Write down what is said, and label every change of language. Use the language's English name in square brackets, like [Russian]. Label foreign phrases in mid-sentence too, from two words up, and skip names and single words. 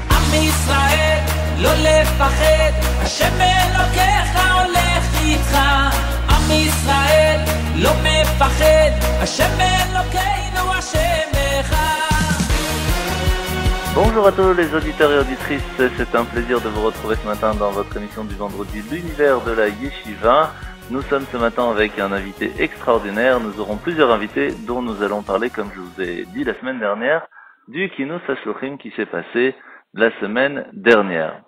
[Hebrew] עם ישראל, לא לפחד, השם אלוקיך הולך איתך. עם ישראל, לא מפחד, השם אלוקינו השם אחד. [French] Bonjour à tous les auditeurs et auditrices, c'est un plaisir de vous retrouver ce matin dans votre émission du vendredi, l'univers de la Yeshiva. Nous sommes ce matin avec un invité extraordinaire, nous aurons plusieurs invités dont nous allons parler, comme je vous ai dit la semaine dernière, du [Hebrew] כינוס השלוחים [French] qui s'est passé la semaine dernière.